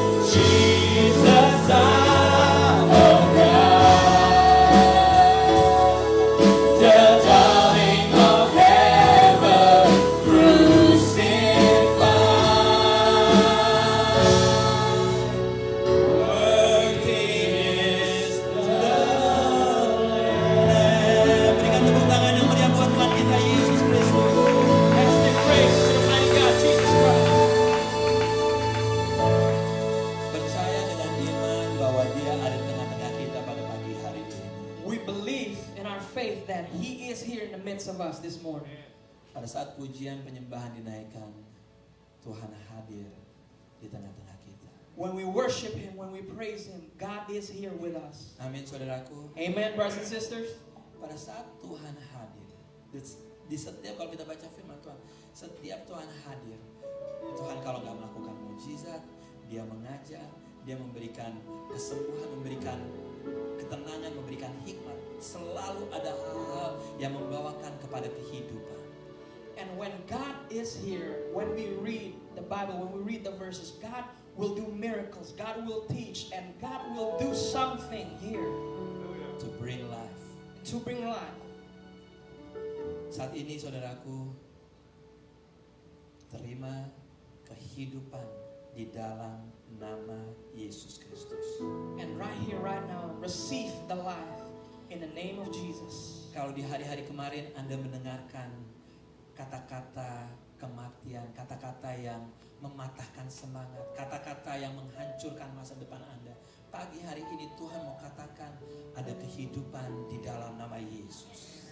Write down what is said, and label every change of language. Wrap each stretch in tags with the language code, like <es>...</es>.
<en>Jesus, Son of God, the darling of heaven, crucified. Worthy is the Lamb.</en> <id>Berikan tepuk tangan yang meriah buat Tuhan kita Yesus Kristus.</id> <en>Let's give praise to the mighty God Jesus Christ.</en> <id>Percaya dengan iman bahwa Dia ada di tengah-tengah kita pada pagi hari ini.</id> <en>We believe in our faith that He is here in the midst of us this morning.</en> <id>Pada saat pujian penyembahan dinaikkan, Tuhan hadir di tengah-tengah kita.</id> <en>When we worship Him, when we praise Him, God is here with us.</en> <id>Amin, saudaraku.</id> <en>Amen, brothers and sisters.</en> <id>Pada saat Tuhan hadir, di setiap kalau kita baca firman Tuhan, setiap Tuhan hadir, Tuhan kalau nggak melakukan mujizat, Dia mengajar, Dia memberikan kesembuhan, memberikan ketenangan, memberikan hikmat. Selalu ada hal-hal yang membawakan kepada kehidupan.</id> <en>And when God is here, when we read the Bible, when we read the verses, God will do miracles, God will teach, and God will do something here To bring life. to bring life.</en> <id>Saat ini saudaraku, terima kehidupan di dalam nama Yesus Kristus.</id> <en>And right here, right now, receive the life in the name of Jesus.</en> <id>Kalau di hari-hari kemarin Anda mendengarkan kata-kata kematian, kata-kata yang mematahkan semangat, kata-kata yang menghancurkan masa depan Anda, pagi hari ini Tuhan mau katakan ada kehidupan di dalam nama Yesus.</id>